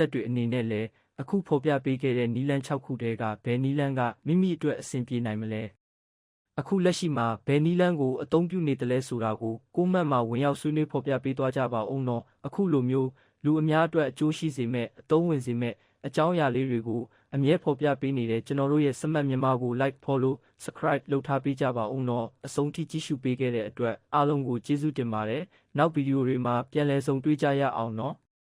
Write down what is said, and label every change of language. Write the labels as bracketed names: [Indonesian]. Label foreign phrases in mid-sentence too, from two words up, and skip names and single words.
[Burmese] တ်တွေအနေနဲ့လည်းအခုဖော်ပြပေးခဲ့တဲ့နီလန်း6ခုတည်းကဘယ်နီလန်းကမိမိအတွက်အဆင်ပြေနိုင်မလဲ။အခုလက်ရှိမှာဘယ်နီလန်းကိုအသုံးပြုနေတယ်လဲဆိုတာကိုကိုမတ်မှာဝင်ရောက်ဆွေးနွေးဖော်ပြပေးသွားကြပါဦးတော့အခုလိုမျိုးလူအများအတွက်အကျိုးရှိစေမဲ့အသုံးဝင်စေမဲ့အကြောင်းအရာလေးတွေကိုအမြဲဖော်ပြပေးနေတဲ့ကျွန်တော်တို့ရဲ့စမတ်မြန်မာကို [English] like follow subscribe [Burmese] လုပ်ထားပေးကြပါဦးတော့အဆုံးထိကြည့်ရှုပေးခဲ့တဲ့အတွက်အားလုံးကိုကျေးဇူးတင်ပါတယ်နောက်ဗီဒီယိုတွေမှာပြန်လည်ဆုံတွေ့ကြရအောင်နော်